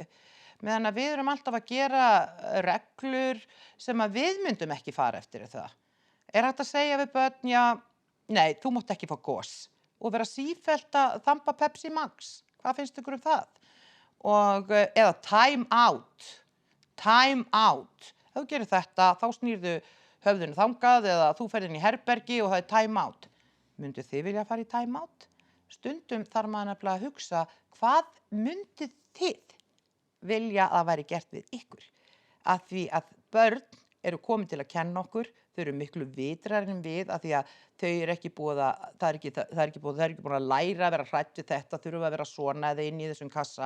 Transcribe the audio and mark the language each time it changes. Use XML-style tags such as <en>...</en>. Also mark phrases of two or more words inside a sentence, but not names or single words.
<is>Meðan að við erum alltaf að gera reglur sem að við myndum ekki fara eftir það. Hægt að segja við börn, já, nei, þú mátt ekki fá gos. Og vera sífellt að þamba Pepsi Max. Hvað finnst ykkur um það? Og, eða</is> <en>time out. Time out.</en> <is>Ef þú gerir þetta, þá snýrðu höfðinu þangað eða þú ferð inn í herbergi og það er</is> <en>time out.</en> <is>Mynduð þið vilja fara í</is> <en>time out?</en> <is>Stundum þarf maður nefnilega að hugsa, hvað myndið þið vilja að væri gert við ykkur? Af því að börn eru komin til að kenna okkur, þau eru miklu vitrari en við, af því að þau eru ekki búin að læra að vera hrædd við þetta, þurfa að vera svona eða inn í þessum kassa.</is>